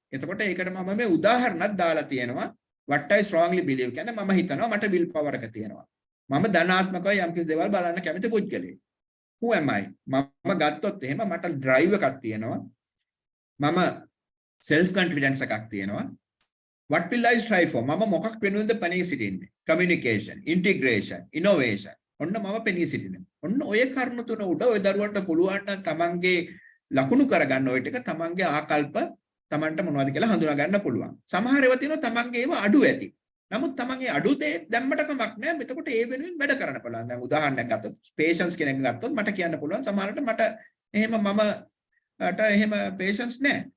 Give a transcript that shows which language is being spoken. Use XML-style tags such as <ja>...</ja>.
<si>එතකොට ඒකට මම මේ උදාහරණයක් දාලා තියෙනවා.</si> <en>What I strongly believe</en> <si>කියන්නේ මම හිතනවා මට will power එක තියෙනවා. මම ධනාත්මකව යම්කිසි දේවල් බලන්න කැමති පුද්ගලයෙක්.</si> <en>Who am I?</en> <si>මම ගත්තොත් එහෙම මට drive එකක් තියෙනවා. මම self confidence එකක් තියෙනවා.</si> <en>What will I strive for?</en> <si>මම මොකක් වෙනුවෙන්ද පෙනී සිටින්නේ?</si> <en>Communication, integration, innovation.</en> <si>ඔන්න මම පෙනී සිටින්නේ. ඔන්න ඔය කරුණු තුන උඩ ඔය දරුවන්ට පුළුවන් නම් තමන්ගේ ලකුණු කරගන්න ඔය ටික තමන්ගේ ආකල්ප තමන්ට මොනවද කියලා හඳුනා ගන්න පුළුවන්. සමහර ඒවා තියෙනවා තමන්ගේ ඒවා අඩු ඇති. නමුත් තමන්ගේ අඩු දේ දැම්මට කමක් නැහැ. එතකොට ඒ වෙනුවෙන් වැඩ කරන්න පුළුවන්. දැන් උදාහරණයක් ගත්තොත් patience කෙනෙක් ගත්තොත් මට කියන්න පුළුවන් සමහරවිට මට එහෙම එහෙම patience නැහැ.</si>